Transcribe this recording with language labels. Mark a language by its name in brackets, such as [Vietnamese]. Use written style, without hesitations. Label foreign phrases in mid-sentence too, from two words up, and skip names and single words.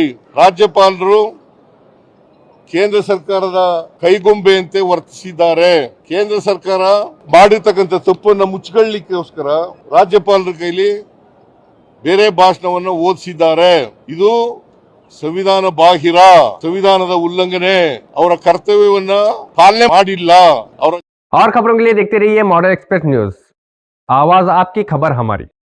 [Kannada] ರಾಜ್ಯಪಾಲರು ಕೇಂದ್ರ ಸರ್ಕಾರದ ಕೈಗೊಂಬೆಯಂತೆ ವರ್ತಿಸಿದ್ದಾರೆ. ಕೇಂದ್ರ ಸರ್ಕಾರ ಮಾಡಿರ್ತಕ್ಕಂಥ ತಪ್ಪನ್ನು ಮುಚ್ಚಿಕೊಳ್ಳಲಿಕ್ಕೋಸ್ಕರ ರಾಜ್ಯಪಾಲರ ಕೈಲಿ ಬೇರೆ ಭಾಷಣವನ್ನು ಓದಿಸಿದ್ದಾರೆ. ಇದು ಸಂವಿಧಾನ ಬಾಹಿರ, ಸಂವಿಧಾನದ ಉಲ್ಲಂಘನೆ. ಅವರ ಕರ್ತವ್ಯವನ್ನ ಪಾಲನೆ ಮಾಡಿಲ್ಲ. [Hindi] और खबरों के लिए देखते रहिए मॉडर्न एक्सप्रेस न्यूज, आवाज आपकी खबर हमारी।